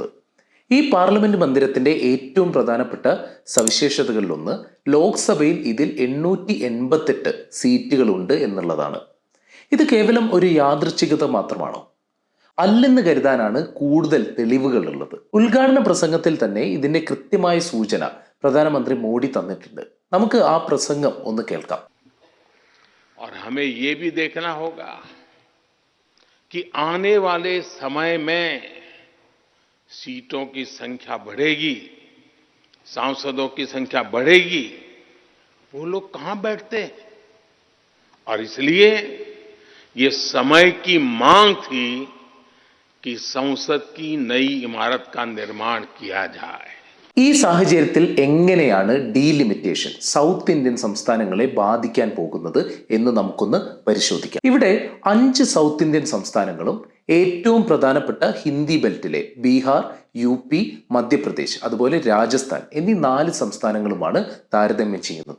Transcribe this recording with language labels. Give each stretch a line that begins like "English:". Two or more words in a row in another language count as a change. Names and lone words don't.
Malayalam: ഈ പാർലമെന്റ് മന്ദിരത്തിന്റെ ഏറ്റവും പ്രധാനപ്പെട്ട സവിശേഷതകളിലൊന്ന് ലോക്സഭയിൽ ഇതിൽ 888 സീറ്റുകളുണ്ട് എന്നുള്ളതാണ്. ഇത് കേവലം ഒരു യാദൃച്ഛികത മാത്രമാണോ? അല്ലെന്ന് കരുതാനാണ് കൂടുതൽ തെളിവുകൾ ഉള്ളത്. ഉദ്ഘാടന പ്രസംഗത്തിൽ തന്നെ ഇതിന്റെ കൃത്യമായ സൂചന പ്രധാനമന്ത്രി മോഡി തന്നിട്ടുണ്ട്. നമുക്ക് ആ പ്രസംഗം ഒന്ന് കേൾക്കാം.
Hindi: और हमें ये भी देखना होगा कि आने वाले समय में सीटों की संख्या बढ़ेगी, सांसदों की संख्या बढ़ेगी, वो लोग कहां बैठते हैं? और इसलिए ये समय की मांग थी कि संसद की नई इमारत का निर्माण किया जाए.
Malayalam: ഈ സാഹചര്യത്തിൽ എങ്ങനെയാണ് ഡീലിമിറ്റേഷൻ
English: South Indian
Malayalam: സംസ്ഥാനങ്ങളെ ബാധിക്കാൻ പോകുന്നത് എന്ന് നമുക്കൊന്ന് പരിശോധിക്കാം. ഇവിടെ 5
English: South Indian
Malayalam: സംസ്ഥാനങ്ങളും ഏറ്റവും പ്രധാനപ്പെട്ട ഹിന്ദി ബെൽറ്റിലെ ബീഹാർ, UP, മധ്യപ്രദേശ്, അതുപോലെ രാജസ്ഥാൻ എന്നീ 4 സംസ്ഥാനങ്ങളുമാണ് താരതമ്യം ചെയ്യുന്നത്.